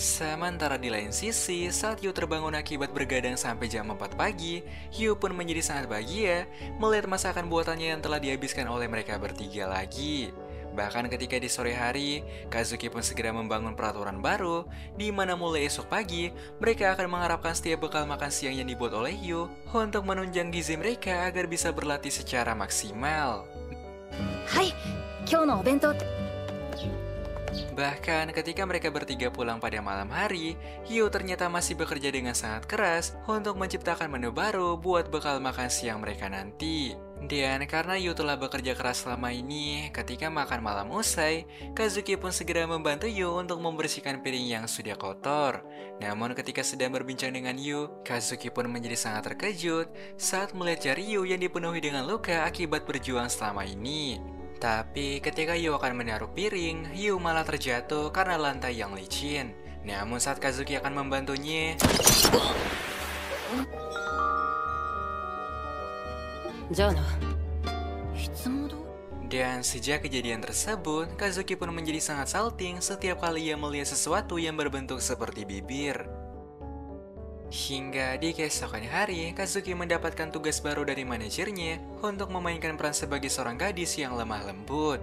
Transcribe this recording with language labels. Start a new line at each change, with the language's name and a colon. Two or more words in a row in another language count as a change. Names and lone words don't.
Indonesian: Sementara di lain sisi, saat Yu terbangun akibat bergadang sampai jam 4 pagi, Yu pun menjadi sangat bahagia melihat masakan buatannya yang telah dihabiskan oleh mereka bertiga lagi. Bahkan ketika di sore hari, Kazuki pun segera membangun peraturan baru, di mana mulai esok pagi, mereka akan mengharapkan setiap bekal makan siang yang dibuat oleh Yu untuk menunjang gizi mereka agar bisa berlatih secara maksimal.
Japanese: はい、今日のお弁当って
Indonesian: Bahkan ketika mereka bertiga pulang pada malam hari, Hyo ternyata masih bekerja dengan sangat keras untuk menciptakan menu baru buat bekal makan siang mereka nanti. Dan karena Hyo telah bekerja keras selama ini, ketika makan malam usai, Kazuki pun segera membantu Hyo untuk membersihkan piring yang sudah kotor. Namun ketika sedang berbincang dengan Hyo, Kazuki pun menjadi sangat terkejut saat melihat jari Hyo yang dipenuhi dengan luka akibat berjuang selama ini. Tapi ketika Yu akan menaruh piring, Yu malah terjatuh karena lantai yang licin. Namun saat Kazuki akan membantunya,
Japanese: じゃあな。いつも通り
Indonesian: dan sejak kejadian tersebut, Kazuki pun menjadi sangat salting setiap kali ia melihat sesuatu yang berbentuk seperti bibir. Hingga di keesokan hari, Kazuki mendapatkan tugas baru dari manajernya untuk memainkan peran sebagai seorang gadis yang lemah lembut.